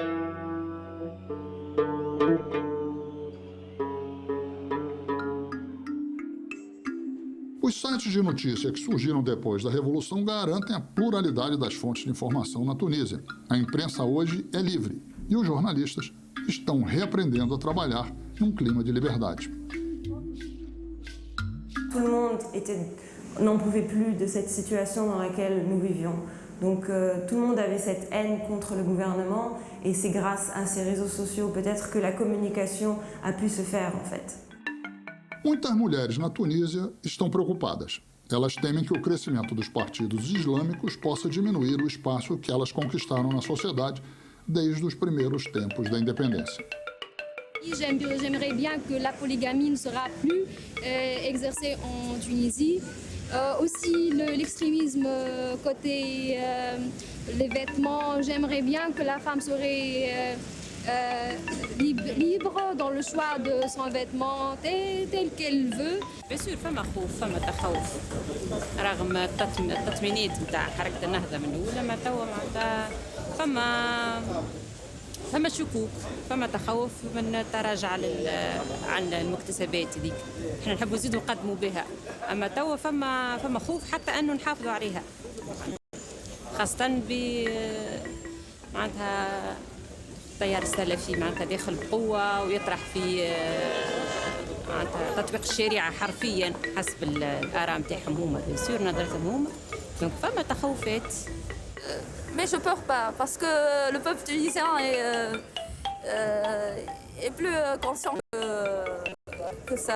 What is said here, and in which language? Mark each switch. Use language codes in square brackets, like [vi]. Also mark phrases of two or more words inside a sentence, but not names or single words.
[pt] Os sites de notícia que surgiram depois da Revolução garantem a pluralidade das fontes de informação na Tunísia. A imprensa hoje é livre e os jornalistas estão reaprendendo a trabalhar num clima de liberdade. [fr] Tout le monde n'en pouvait plus de cette situation dans laquelle nous vivions. Donc tout le monde avait cette haine contre le gouvernement et c'est grâce à ces réseaux sociaux peut-être que la communication a pu se faire en fait. [pt] Muitas mulheres na Tunísia estão preocupadas. Elas temem que o crescimento dos partidos islâmicos possa diminuir o espaço que elas conquistaram na sociedade desde os primeiros tempos da independência. [fr] J'aimerais bien que la polygamie ne sera plus exercée en Tunisie. Aussi l'extrémisme côté les vêtements, j'aimerais bien que la femme serait libre dans le choix de son vêtement tel qu'elle veut. Bien sûr, [ar] فما خوف فما تخوف رغم التطمينات نتاع حركة النهضة من الأولى ما توا معناتها فما شكوك فما تخوف من تراجع عن المكتسبات هذيك. احنا نحبوا نزيدوا نقدموا بها اما توا فما خوف حتى انه نحافظوا عليها خاصة ب معناتها التيار السلفي معناتها داخل بقوة ويطرح في معناتها تطبيق الشريعة حرفيا حسب الآراء نتاعهم هما بيان سور نظرتهم هما دونك فما تخوفات. [fr] Mais je peur pas parce que le peuple tunisien est plus conscient que ça.